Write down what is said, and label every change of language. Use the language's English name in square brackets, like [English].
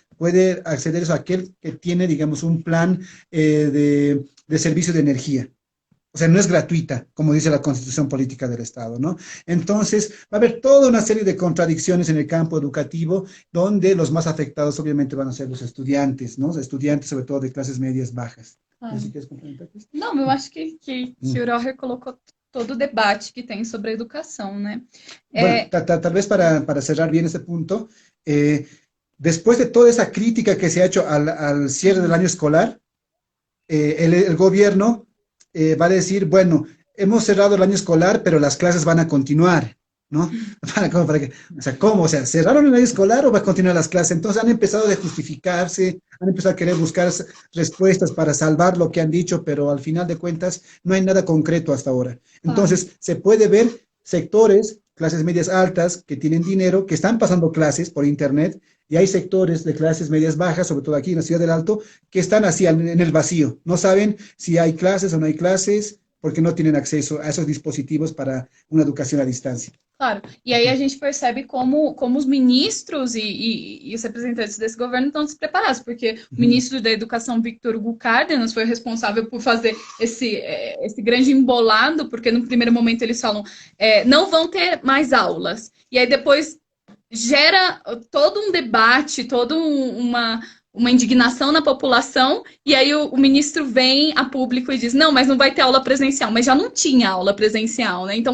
[Spanish] ¿Puede acceder a aquel que tiene, digamos, un plan de servicio de energía? O sea, no es gratuita, como dice la Constitución Política del Estado, ¿no? Entonces, va a haber toda una serie de contradicciones en el campo educativo, donde los más afectados obviamente van a ser los estudiantes, ¿no? Los estudiantes, sobre todo de clases medias bajas. Ah. [Portuguese] Não, eu acho que o Roger colocou todo o debate que tem sobre a educação, né? [Spanish] Bueno, tal vez para cerrar bien este punto, después de toda esa crítica que se ha hecho al cierre del año escolar, el gobierno va a decir, bueno, hemos cerrado el año escolar, pero las clases van a continuar, ¿no? Para que, o sea, ¿cómo? O sea, ¿cerraron el año escolar o va a continuar las clases? Entonces han empezado a justificarse, han empezado a querer buscar respuestas para salvar lo que han dicho, pero al final de cuentas no hay nada concreto hasta ahora. Entonces, se puede ver sectores, clases medias altas, que tienen dinero, que están pasando clases por internet, y hay sectores de clases medias bajas, sobre todo aquí en la Ciudad del Alto, que están así en el vacío. No saben si hay clases o no hay clases, porque no tienen acceso a esos dispositivos para uma educação à distância. [Portuguese] Claro, e aí a gente percebe como os ministros e os representantes desse governo estão despreparados, porque o ministro da Educação, Victor Hugo Cárdenas, foi responsável por fazer esse grande embolado, porque no primeiro momento eles falam, não vão ter mais aulas, e aí depois gera todo um debate, toda uma indignação na população, e aí o ministro vem a público e diz, não, mas não vai ter aula presencial, mas já não tinha aula presencial, né?